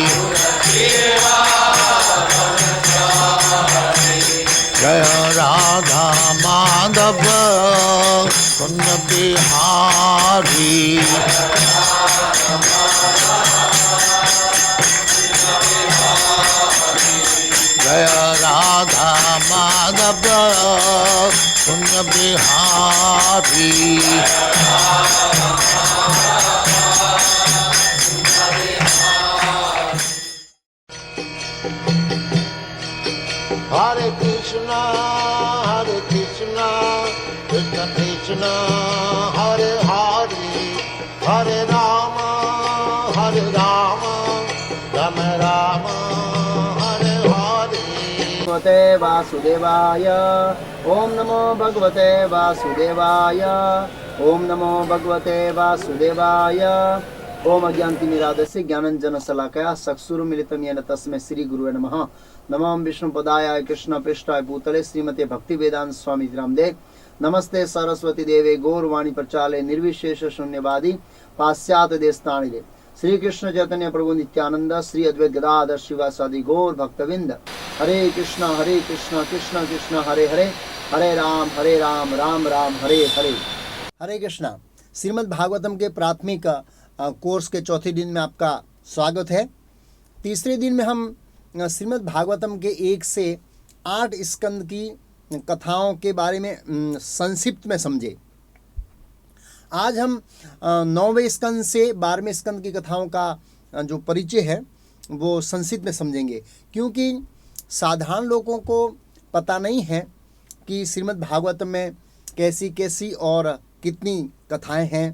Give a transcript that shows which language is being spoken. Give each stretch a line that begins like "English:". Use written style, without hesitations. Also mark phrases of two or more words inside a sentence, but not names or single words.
Hindi: जय राधा माधव कुंज बिहारी। जय राधा माधव कुंज बिहारी।
Sanskrit: हरे कृष्णा कृष्ण कृष्ण हरे हरे, हरे राम राम राम हरे हरे। भगवते वासुदेवाय ओम नमो भगवते वासुदेवाय ओम नमो भगवते वासुदेवाय। ओम अज्ञानतिमिरान्धस्य ज्ञानाञ्जनशलाकया चक्षुरुन्मीलितं येन तस्मै श्री गुरुवे नमः। नमो विष्णुपदाय कृष्ण पृष्ठाय भूतले श्रीमते भक्तिवेदांत स्वामी रामदेव। नमस्ते सरस्वती देवे गौरवाणी प्रचाले निर्विशेष शून्यवादी पाश्चात्य देशताणिले। श्री कृष्ण चैतन्य प्रभु नित्यानंद श्री अद्वैत गदाधर शिवासादि गौर भक्तविंद। हरे कृष्ण कृष्ण कृष्ण हरे हरे, हरे राम राम राम हरे हरे।
Hindi: हरे कृष्णा। श्रीमद् भागवतम के प्राथमिक कोर्स के चौथे दिन में आपका स्वागत है। तीसरे दिन में हम श्रीमद् भागवतम के 1 से 8 स्कंद की कथाओं के बारे में संक्षिप्त में समझे। आज हम 9वें स्कंद से 12वें स्कंद की कथाओं का जो परिचय है वो संक्षिप्त में समझेंगे, क्योंकि साधारण लोगों को पता नहीं है कि श्रीमद् भागवतम में कैसी कैसी और कितनी कथाएं हैं।